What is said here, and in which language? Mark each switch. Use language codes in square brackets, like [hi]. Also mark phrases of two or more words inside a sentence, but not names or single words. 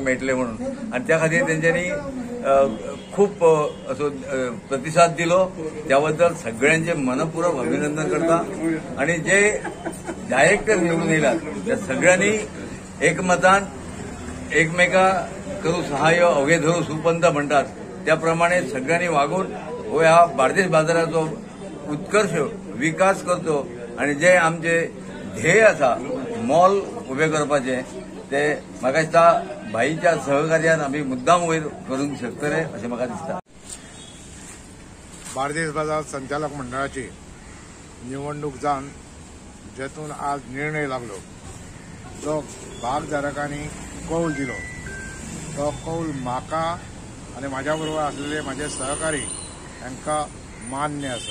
[kok] मेळटले म्हणून आणि त्या खातीर तेंच्यांनी खूप असो प्रतिसाद दिलो त्या बद्दल सगळ्यांचे मनपूर्वक अभिनंदन करता आणि जे डायरेक्टर निवडून येयलात त्या सगळ्यांनी एकमतान [mr] एकमेका करू सहाय्य अवघे धरू सुपंथ [kok] म्हणतात त्याप्रमाणे सगळ्यांनी वागून हो ह्या भारतीय बाजाराचो उत्कर्ष विकास करचो आणि जे आमचे ध्येय आसा मॉल उबे करपाचे ते म्हाका दिसता भाईच्या सहकार्यान आम्ही मुद्दाम वयर करूंक शकतले अशें म्हाका दिसता. भारतीय बाजार संचालक मंडळाची निवडणूक जावन जेतून आज निर्णय लागलो जो भागधारकांनी कौल दिलो तो कौल म्हाका आनी म्हाज्या बरोबर आसलेले म्हाजे सहकारी हांकां मान्य आसा.